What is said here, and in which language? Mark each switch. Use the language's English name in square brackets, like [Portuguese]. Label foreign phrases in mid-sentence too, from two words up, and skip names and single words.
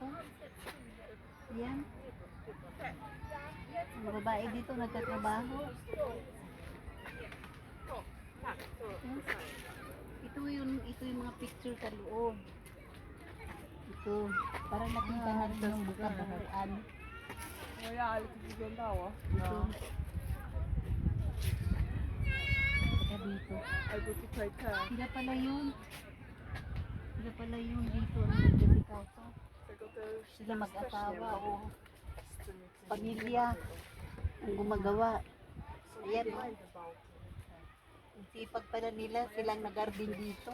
[Filipino] Yan. Mga babae dito nagtatrabaho. Yan. Ito yung mga picture sa loob. Ito. Para nakita natin yung kabuuan. [Dutch] Oh ja, alle die blauwe. [Filipino] Ito. Saka dito. [Dutch] Hij doet die twee keer. [Filipino] Sila pala yun. Sila pala yun dito ang nagdedikado. Sila mag-asawa o pamilya ang gumagawa. Ayan o. Ang sipag pala nila, silang nag-garden dito.